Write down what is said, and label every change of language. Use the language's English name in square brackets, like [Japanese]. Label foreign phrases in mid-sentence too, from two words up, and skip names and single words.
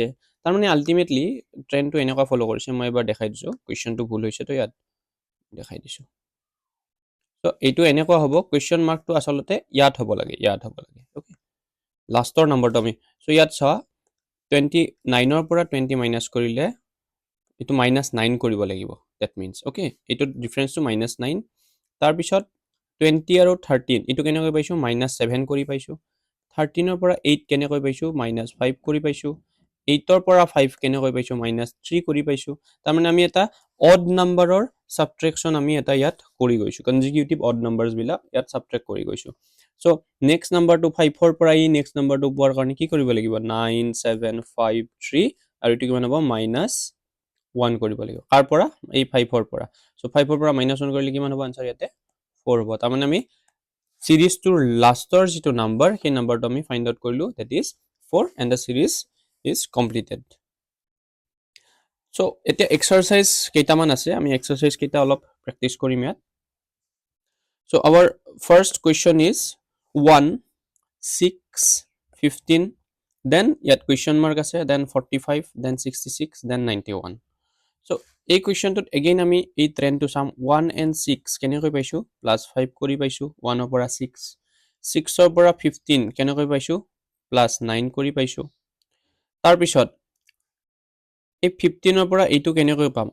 [Assamese] তাৰমানে আলটিমেটলি ট্ৰেন্ডটো এনেকুৱা ফলো কৰিছে মই এবাৰ দেখাই দিছো কোৱেশ্চনটো ভুল হৈছে তো ইয়াত দেখাই দিছো সো এইটো এনেকুৱা হ'ব কোৱেশ্চন মাৰ্কটো আসলতে ইয়াত হ'ব লাগে ওকে লাষ্টৰ নম্বৰটো আমি সো ইয়াত চোৱা 29 ৰ পৰা 20 মাইনাস কৰিলে এইটো -9 কৰিব লাগিব [English] that means okay [Assamese] এইটো ডিফাৰেন্সটো -9 তাৰপিছত 20 আৰু 13 এইটো কেনেকৈ পাইছো -7 কৰি পাইছো 13 ৰ পৰা 8 কেনেকৈ পাইছো -5 কৰি পাইছো 8 ৰ পৰা 5 কেনেকৈ পাইছো -3 কৰি পাইছো তাৰমানে আমি এটা অড নাম্বাৰৰ সাবট্ৰেকশন আমি এটা ইয়াত কৰি গৈছো [English] consecutive odd numbers [Assamese] বিলাক ইয়াত সাবট্ৰেক্ট কৰি গৈছো সো নেক্সট নাম্বাৰটো 5 ৰ পৰা এই নেক্সট নাম্বাৰটো পোৱাৰ কাৰণে কি কৰিব লাগিব 9 7 5 3 আৰু এইটো কিমান হ'ব -1 কৰিব লাগিব কাৰ পৰা এই 5 ৰ পৰা সো 5 ৰ পৰা -1 কৰিলে কিমান হ'ব আনসাৰ ইয়াতে 4 হ'ব তাৰমানে আমি সিৰিজটোৰ লাষ্টৰ যেটো নাম্বাৰ সেই নাম্বাৰটো আমি [English] find out [Assamese] কৰিলো [English] that is 4 and the series is completed [Assamese] সো এতিয়া এক্সাৰসাইজ কেইটামান আছে আমি এক্সাৰসাইজ কেইটা অলপ প্ৰেক্টিস কৰিম ইয়াত সো [English] our first question is [Assamese] 1 6 15 দেন ইয়াত কুৱেশ্চন মাৰ্ক আছে দেন 45 দেন 66 দেন 91 সো এই কুৱেশ্চনটোত এগেইন আমি এই ট্ৰেন্ডটো চাম [English] 1 and 6 [Assamese] কেনেকৈ পাইছো +5 কৰি পাইছো 1 ৰ পৰা 6 6 ৰ পৰা 15 কেনেকৈ পাইছো +9 কৰি পাইছো তাৰ পিছত এই 15 ৰ পৰা এইটো কেনেকৈ পাম